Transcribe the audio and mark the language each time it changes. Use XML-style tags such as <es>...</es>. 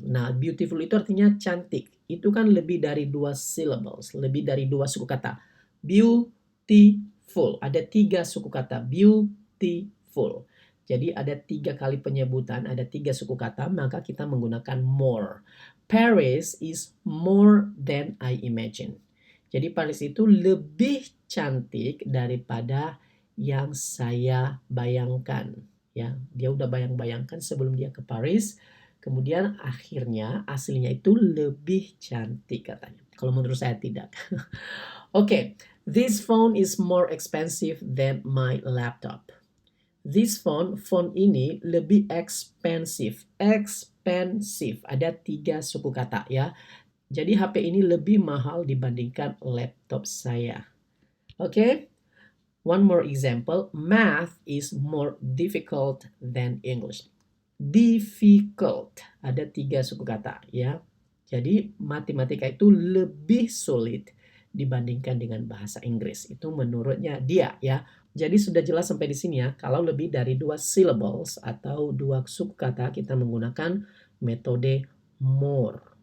<id>Nah, beautiful itu artinya cantik. Itu kan lebih dari 2 syllables. Lebih dari 2 suku kata. Beautiful. Ada 3 suku kata. Beautiful. Jadi ada 3 kali penyebutan, ada 3 suku kata, maka kita menggunakan more.</id> <en>Paris is more than I imagine.</en> <id>Jadi Paris itu lebih cantik daripada yang saya bayangkan. Ya, dia udah bayang-bayangkan sebelum dia ke Paris. Kemudian akhirnya aslinya itu lebih cantik katanya. Kalau menurut saya tidak.</id> <en>Oke, this phone is more expensive than my laptop. This phone</en> <id>ini lebih</id> <en>expensive.</en> <id>Expensive. Ada 3 suku kata ya. Jadi HP ini lebih mahal dibandingkan laptop saya.</id> <en>Oke. One more example. Math is more difficult than English.</en> <id>Difficult. Ada 3 suku kata ya. Jadi matematika itu lebih sulit dibandingkan dengan bahasa Inggris. Itu menurutnya dia ya. Jadi sudah jelas sampai di sini ya. Kalau lebih dari 2 syllables atau 2 suku kata kita menggunakan metode more.</id>